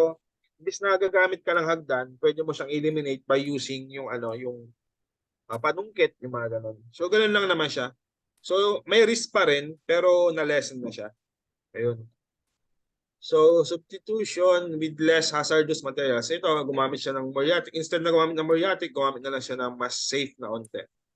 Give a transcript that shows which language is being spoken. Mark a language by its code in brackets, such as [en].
[tl] So, imbis na gagamit ka ng hagdan, pwede mo siyang eliminate by using yung panungkit, yung mga ganon. So, ganon lang naman siya. So, may risk pa rin, pero na-lessen na siya. Ayun. [en] So, substitution with less hazardous materials. [tl] Ito, gumamit siya ng muriatic. Instead na gumamit ng muriatic, gumamit na lang siya ng mas safe na onte.